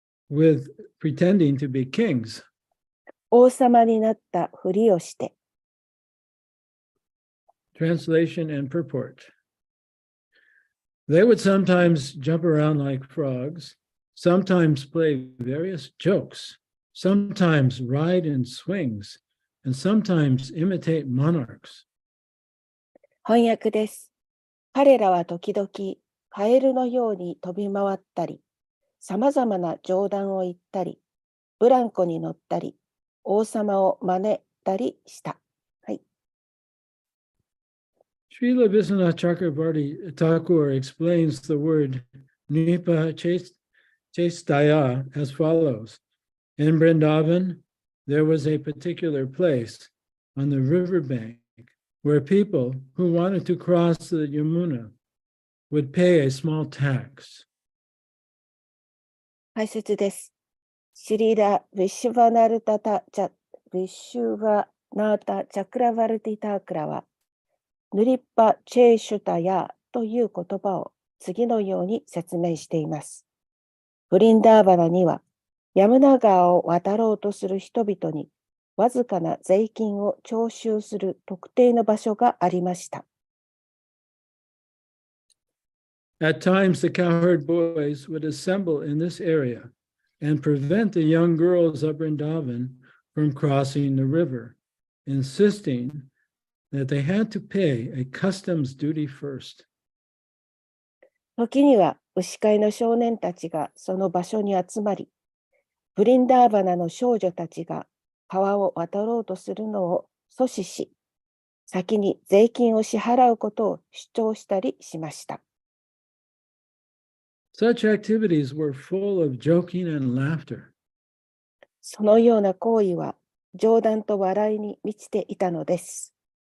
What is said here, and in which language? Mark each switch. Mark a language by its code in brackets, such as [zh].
[en] with pretending to be kings. [ja] 王様になったふりをして、 [en] Translation and purport. They would sometimes jump around like frogs, sometimes play various jokes, sometimes ride in swings, and sometimes imitate monarchs. [ja] 翻訳です。彼らは時々、カエルのように飛び回ったり、さまざまな冗談を言ったり、ブランコに乗ったり、王様を真似たりした。はい。 [en] Srila Vishwanath Chakravarti Thakur explains the word Nipa Chestaya as follows. In Vrindavan, there was a particular place on the riverbank where people who wanted to cross the Yamuna would pay a small tax. [ja] 解説です。シリラ・ヴィシュヴァナルタタ・チャ・ヴィシュヴァナータ・チャクラバルティタークラは、ヌリッパ・チェーシュタヤという言葉を次のように説明しています。ブリンダーバナには、ヤムナ川を渡ろうとする人々に、わずかな税金を徴収する特定の場所がありました。 [en] At times, the cowherd boys would assemble in this area and prevent the young girls of Vrindavan from crossing the river, insisting that they had to pay a customs duty first. [ja] 時には、牛飼いの少年たちがその場所に集まり、ブリンダーバナの少女たちが川を渡ろうとするのを阻止し、先に税金を支払うことを主張したりしました。 [en] Such activities were full of joking and laughter. [ja] そのような行為は冗談と笑いに満ちていたのです。